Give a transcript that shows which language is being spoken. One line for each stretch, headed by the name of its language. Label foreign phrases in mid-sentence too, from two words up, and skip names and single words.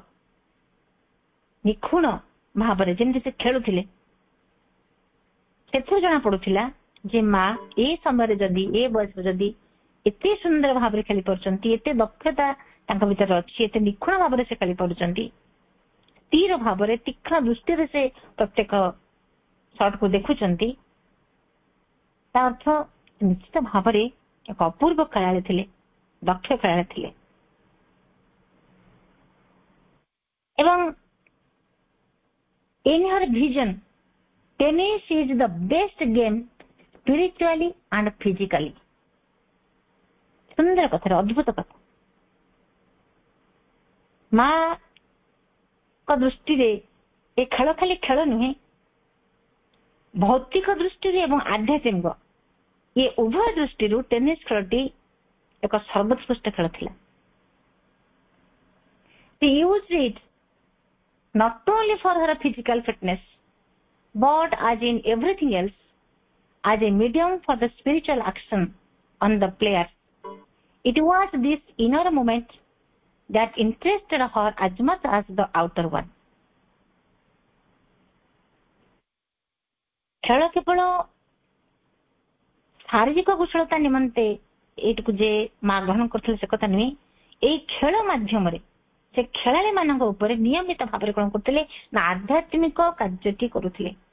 Odia: ନିଖୁଣ ଭାବରେ ଯେମିତି ସେ ଖେଳୁଥିଲେ, ସେଥିରୁ ଜଣା ପଡୁଥିଲା ଯେ ମା ଏ ସମୟରେ ଯଦି, ଏ ବୟସରେ ଯଦି ଏତେ ସୁନ୍ଦର ଭାବରେ ଖେଳି ପାରୁଛନ୍ତି, ଏତେ ଦକ୍ଷତା ତାଙ୍କ ଭିତରେ ଅଛି, ଏତେ ନିଖୁଣ ଭାବରେ ସେ ଖେଳି ପାରୁଛନ୍ତି, ସ୍ଥିର ଭାବରେ ତୀକ୍ଷ୍ଣ ଦୃଷ୍ଟିରେ ସେ ପ୍ରତ୍ୟେକ ସଟ୍କୁ ଦେଖୁଛନ୍ତି, ତା ଅର୍ଥ ନିଶ୍ଚିତ ଭାବରେ ଏକ ଅପୂର୍ବ ଖେଳାଳି ଥିଲେ, ଦକ୍ଷ ଖେଳାଳି ଥିଲେ।
English: ଏବଂ in her vision, tennis is the best game spiritually and physically.
Odia: ସୁନ୍ଦର କଥା, ଅଦ୍ଭୁତ କଥା। ମା ଦୃଷ୍ଟିରେ ଏ ଖେଳ ଖାଲି ଖେଳ ନୁହେଁ, ଭୌତିକ ଦୃଷ୍ଟିରୁ ଏବଂ ଆଧ୍ୟାତ୍ମିକ ଏ ଉଭୟ ଦୃଷ୍ଟିରୁ ଟେନିସ ଖେଳଟି ଏକ ସର୍ବୋତ୍କୃଷ୍ଟ ଖେଳ ଥିଲା।
English: She used it not only for her physical fitness, but as in everything else, as a medium for the spiritual action on the player. It was this inner moment that interested her as much as the outer one.
Odia: ଖେଳ କେବଳ ଶାରୀରିକ କୁଶଳତା ନିମନ୍ତେ ଏଇଟିକୁ ଯେ ମା ଗ୍ରହଣ କରୁଥିଲେ ସେ କଥା ନୁହେଁ, ଏଇ ଖେଳ ମାଧ୍ୟମରେ ସେ ଖେଳାଳି ମାନଙ୍କ ଉପରେ ନିୟମିତ ଭାବରେ କଣ କରୁଥିଲେ ନା ଆଧ୍ୟାତ୍ମିକ କାର୍ଯ୍ୟଟି କରୁଥିଲେ।